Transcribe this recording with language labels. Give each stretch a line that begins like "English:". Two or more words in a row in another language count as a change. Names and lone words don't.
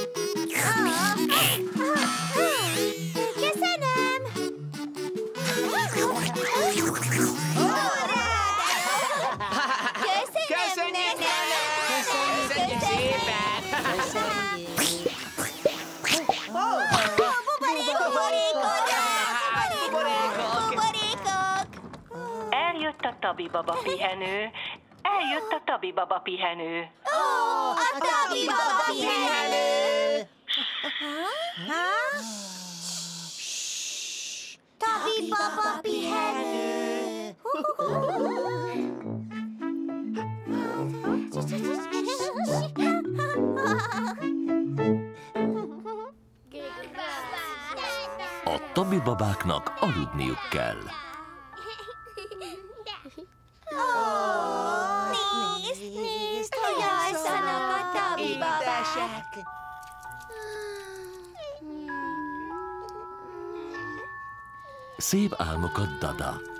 Hungarian: Köszönjük, nene! Köszönjük szépen! Eljött a Tabi baba pihenő. Eljött a Tabi baba pihenő. A Tabi baba pihenő! Tabi baba pihenő! A Tabi babáknak aludniuk kell. Nézd, hogy alszanak a Tabi babák! Szép álmokat, Dada.